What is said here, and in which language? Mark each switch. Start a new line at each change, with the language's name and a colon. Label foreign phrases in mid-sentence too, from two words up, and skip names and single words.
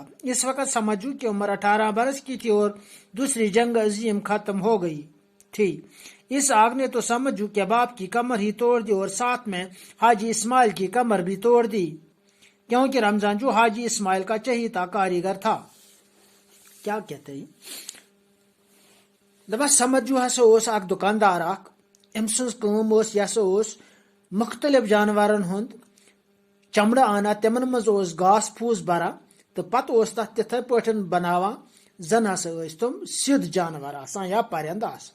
Urdu: اس وقت سمجھو کی عمر 18 برس کی تھی اور دوسری جنگ عظیم ختم ہو گئی تھی۔ اس آگ نے تو سمجھو کے باپ کی کمر ہی توڑ دی اور ساتھ میں حاجی اسماعیل کی کمر بھی توڑ دی، کیونکہ رمضان جو حاجی اسماعیل کا چہیتا کاریگر تھا۔ کیا کہتے ہیں
Kashmiri: دبا سمجھو ہسا اوس اک دکاندار اک ام سنز کٲم اوس یہ ہسا اوس مختلف جانورن ہند چمڑ آنا، تمن مز اوس گاس پھوس بران تو پتہ اوس تتھ تتھے پٲٹھۍ بناوان زن ہسا ٲسۍ تم سیٚود جانور آسان یا پرند آسان۔